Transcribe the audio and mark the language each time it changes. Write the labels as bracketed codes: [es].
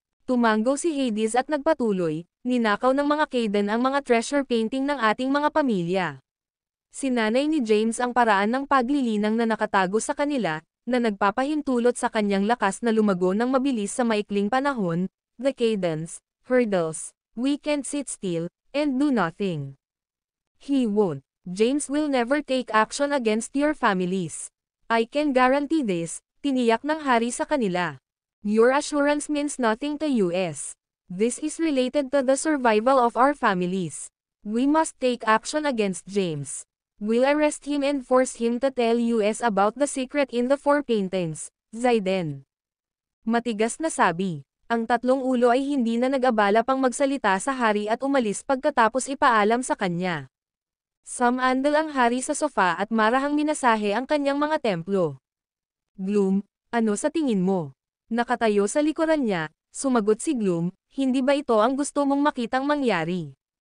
[tl] Tumango si Hades at nagpatuloy, "Ninakaw ng mga Kayden ang mga treasure painting ng ating mga pamilya. Sinanay ni James ang paraan ng paglilinang na nakatago sa kanila, na nagpapahintulot sa kanyang lakas na lumago ng mabilis sa maikling panahon. [en] The Kaydens, hurdles, we can't sit still, and do nothing. He won't. James will never take action against your families. I can guarantee this," [tl] tiniyak ng hari sa kanila. [en] "Your assurance means nothing to us. This is related to the survival of our families. We must take action against James. We'll arrest him and force him to tell us about the secret in the 4 paintings, Zaiden." [tl] Matigas na sabi. Ang 3 ulo ay hindi na nag-abala pang magsalita sa hari at umalis pagkatapos ipaalam sa kanya. Sumandal ang hari sa sofa at marahang minasahe ang kanyang mga templo. "Gloom, ano sa tingin mo?" Nakatayo sa likuran niya, sumagot si Gloom, "Hindi ba ito ang gusto mong makitang mangyari?